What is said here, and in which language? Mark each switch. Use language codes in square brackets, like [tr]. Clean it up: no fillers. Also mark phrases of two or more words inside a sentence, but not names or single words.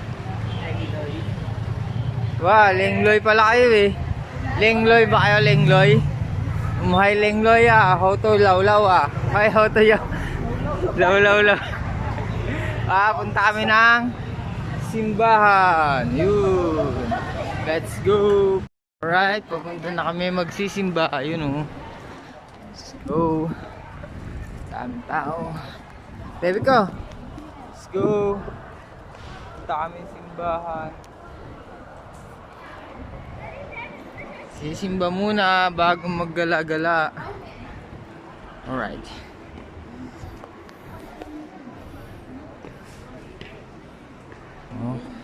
[tl] Wow, lengloy pala kayo eh. Lengloy ba kayo, lengloy? Umuhay lengloy ah. Hoto lawlaw ah. Ay, hoto yaw. Lawlaw. Punta kami ng simbahan. Yun. [en] Let's go. Alright, [tl] pupunta na kami magsisimba. Yun oh. [en] Let's go. [tl] Daming tao. Baby ko. [en] Let's go. [tl] Punta kami simbahan. Sisimba muna bago maggala-gala. [en] Alright. Oh.